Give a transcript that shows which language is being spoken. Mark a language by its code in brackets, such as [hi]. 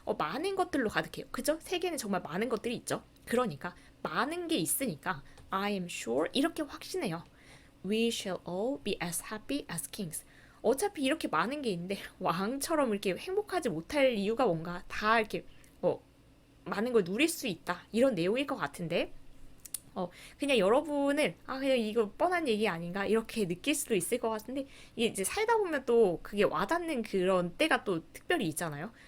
[ko] 많은 것들로 가득해요. 그죠? 세계는 정말 많은 것들이 있죠. 그러니까 많은 게 있으니까 [en] I am sure [ko] 이렇게 확신해요. [en] We shall all be as happy as kings. [ko] 어차피 이렇게 많은 게 있는데 왕처럼 이렇게 행복하지 못할 이유가 뭔가 다 이렇게 많은 걸 누릴 수 있다 이런 내용일 것 같은데 그냥 여러분은 그냥 이거 뻔한 얘기 아닌가 이렇게 느낄 수도 있을 것 같은데 이게 이제 살다 보면 또 그게 와닿는 그런 때가 또 특별히 있잖아요.